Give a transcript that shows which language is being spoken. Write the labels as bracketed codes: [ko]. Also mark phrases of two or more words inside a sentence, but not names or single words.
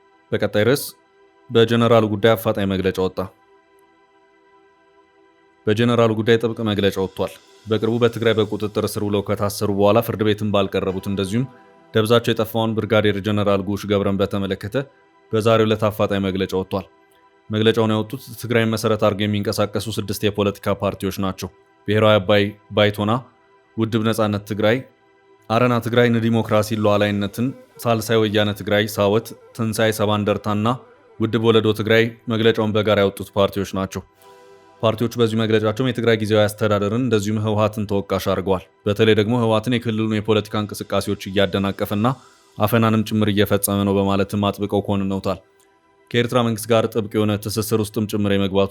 [am] በቀጣይ ርዕስ በጀነራሉ ጉዳይ አፋጣኝ መግለጫ ወጣ። በጀነራሉ ጉዳይ ጥብቅ መግለጫ ወጥቷል። በቅርቡ በትግራይ በቁጥጥር ስር ውለው ከታሰሩ በኋላ ፍርድ ቤትን ባልቀረቡት እንደዚሁም ደብዛቸው የጠፋውን ብርጋዴር ጀነራል ጉሽ ገብረን በተመለከተ በዛሬው ዕለት አፋጣኝ መግለጫ ወጥቷል። መግለጫውን ያወጡት ትግራይን መሰረት አድርገው የሚንቀሳቀሱ 6 የፖለቲካ ፓርቲዎች ናቸው። ብሔራዊ አባይ ባይቶና፣ ውድብ ነጻነት ትግራይ፣ አረና ትግራይ ንዲሞክራሲ ሉዓላዊነትን፣ ሳልሳይ ወያነ ትግራይ ሳወት፣ ትንሳኤ ሰባ እንደርታና ውድብ ወለዶ ትግራይ መግለጫውን በጋራ ያወጡት ፓርቲዎች ናቸው። ፓርቲዎቹ በዚህ መግለጫቸውም የትግራይ ጊዜያዊ አስተዳደርን እንደዚሁም ህወሓትን ተወቃሽ አድርገዋል። በተለይ ደግሞ ህወሓትን የክልሉን የፖለቲካ እንቅስቃሴዎች እያደናቀፈና አፈናንም ጭምር እየፈጸመ ነው በማለትም አጥብቀው ኮንነውታል። ከኤርትራ መንግስት ጋር ጥብቅ የሆነ ትስስር ውስጥም ጭምር የመግባት